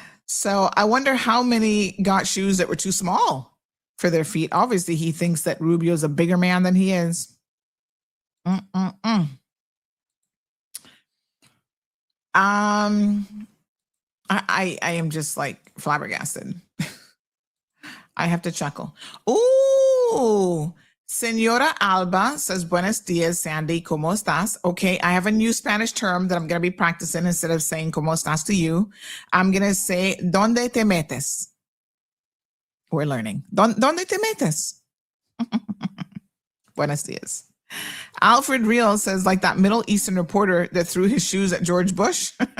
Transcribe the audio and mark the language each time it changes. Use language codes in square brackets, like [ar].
[en] So I wonder how many got shoes that were too small for their feet. Obviously, he thinks that Rubio's a bigger man than he is. I am just like flabbergasted. I have to chuckle. Ooh, Senora Alba says, [es] buenos dias, Sandy, ¿cómo estás? [en] Okay, I have a new Spanish term that I'm going to be practicing. Instead of saying [es] ¿cómo estás [en] to you, I'm going to say, [es] ¿dónde te metes? [en] We're learning. [es] ¿Dónde te metes? Buenos dias. [en] Alfred Real says, like that Middle Eastern reporter that threw his shoes at George Bush.